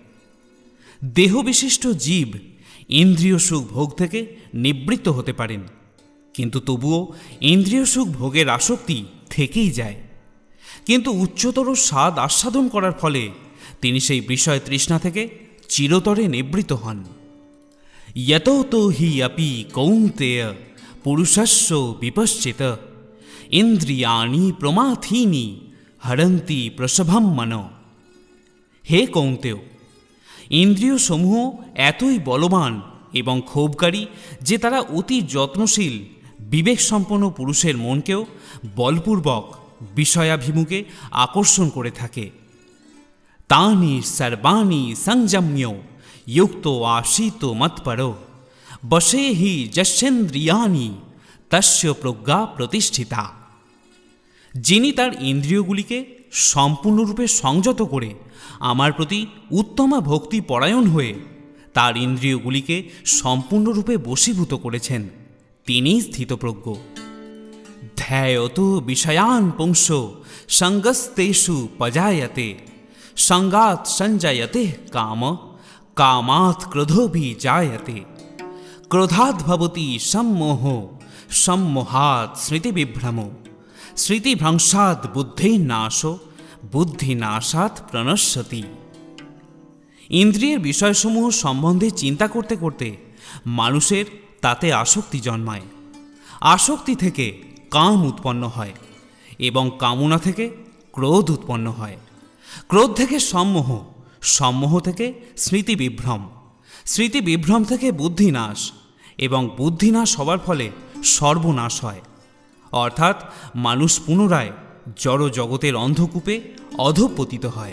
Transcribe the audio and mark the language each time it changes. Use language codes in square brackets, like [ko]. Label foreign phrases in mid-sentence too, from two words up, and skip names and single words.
[bn] দেহবিশিষ্ট জীব ইন্দ্রিয় সুখ ভোগ থেকে নিবৃত্ত হতে পারেন, কিন্তু তবুও ইন্দ্রিয় সুখ ভোগের আসক্তি থেকেই যায়। কিন্তু উচ্চতর স্বাদ আস্বাদন করার ফলে তিনি সেই বিষয় তৃষ্ণা থেকে চিরতরে নিবৃত্ত হন। [sa] यतो तो हि अपि कौन्तेय पुरुषस्य विपश्चित इंद्रियाणि प्रमाथीनि हरन्ति प्रसभं मनो। [bn] হে কৌন্তেয়, ইন্দ্রিয় সমূহ এতই বলবান এবং ক্ষোভকারী যে তারা অতি যত্নশীল বিবেকসম্পন্ন পুরুষের মনকেও বলপূর্বক বিষয়াভিমুখে আকর্ষণ করে থাকে। [sa] তানি সর্বাণি সংযম্য युक्त आशीतो मत्परो बसे ही যস্যেন্দ্রিয়াণি তস্য প্রজ্ঞা প্রতিষ্ঠিতা। [bn] যিনি তার ইন্দ্রিয়গুলিকে সম্পূর্ণরূপে সংযত করে আমার প্রতি উত্তমা ভক্তি পরায়ণ হয়ে তার ইন্দ্রিয়গুলিকে সম্পূর্ণরূপে বশীভূত করেছেন, তিনিই স্থিতপ্রজ্ঞ। [sa] ধ্যায়ত বিষয়ান পুংস সঙ্গস্তেষু পজায়তে সঙ্গাৎ সঞ্জায়তে কাম कामात् क्रोधो भी जायते क्रोधात् भवति सम्मोह सम्मोहात् स्मृतिविभ्रमो स्मृतिभ्रंशात् बुद्धिर्नाशो बुद्धिनाशात् प्रणश्यति। [bn] ইন্দ্রিয়ের বিষয়সমূহ সম্বন্ধে চিন্তা করতে করতে মানুষের তাতে আসক্তি জন্মায়, আসক্তি থেকে কাম উৎপন্ন হয় এবং কামনা থেকে ক্রোধ উৎপন্ন হয়, ক্রোধ থেকে সম্মোহ, সম্মোহ থেকে স্মৃতিবিভ্রম, স্মৃতিবিভ্রম থেকে বুদ্ধিনাশ এবং বুদ্ধিনাশ হবার ফলে সর্বনাশ হয়, অর্থাৎ মানুষ পুনরায় জড় জগতের অন্ধকূপে অধঃপতিত হয়।